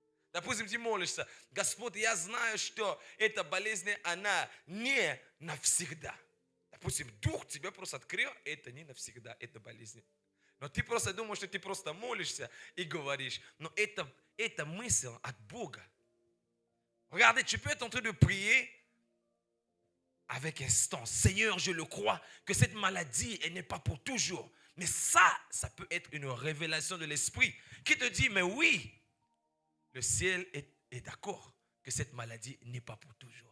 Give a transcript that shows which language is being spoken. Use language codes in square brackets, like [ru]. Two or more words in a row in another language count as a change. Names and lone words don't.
[ru] Допустим, ты молишься: Господь, я знаю, что эта болезнь, она не навсегда. Допустим, Дух тебя просто открыл, это не навсегда, это болезнь. Но ты просто думаешь, что ты просто молишься и говоришь. Но это мысль от Бога. [fr] Regardez, tu peux être en train de prier avec instance. Seigneur, je le crois que cette maladie, elle n'est pas pour toujours. Mais ça peut être une révélation de l'esprit qui te dit, mais oui, le ciel est d'accord que cette maladie n'est pas pour toujours.